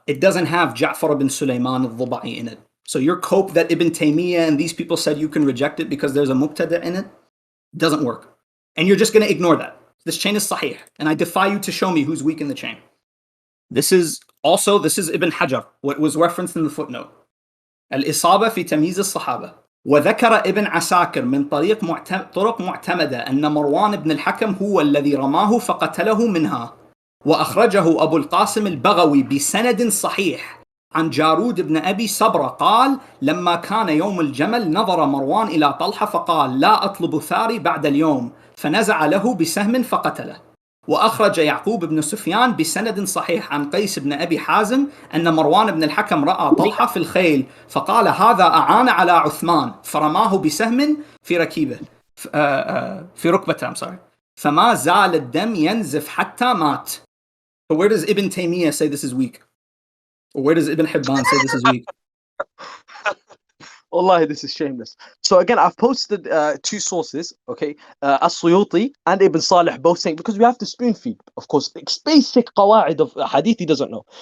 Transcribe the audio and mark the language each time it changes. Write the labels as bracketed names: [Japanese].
[English] It doesn't have Ja'far ibn Sulaiman al-Dhuba'i in it. So your cope that Ibn Taymiyyah and these people said you can reject it because there's a Muqtada in it, doesn't work. And you're just going to ignore that. This chain is sahih. And I defy you to show me who's weak in the chain. This is Ibn Hajar, what was referenced in the footnote. Al-Isaba fi Tamyiz al-Sahaba. [Arabic] وذكر ابن عساكر من طرق معتمدة أن مروان بن الحكم هو الذي رماه فقتله منها وأخرجه أبو القاسم البغوي بسند صحيح عن جارود بن أبي صبرة قال لما كان يوم الجمل نظر مروان إلى طلحة فقال لا أطلب ثاري بعد اليوم فنزع له بسهم فقتله وأخرج يعقوب بن سفيان بسند صحيح عن قيس بن أبي حازم أن مروان بن الحكم رأى طلحة في الخيل فقال هذا أعان على عثمان فرماه بسهم في ركيبه في ركبته فما زال الدم ينزف حتى مات. [English] So where does Ibn Taymiyyah say this is weak? Or where does Ibn Hibban say this is weak? Wallahi, this is shameless. So again, I've posted two sources, okay? As-Suyuti and Ibn Salih both saying, because we have to spoon feed, of course, it's basic qawaid of hadith he doesn't know.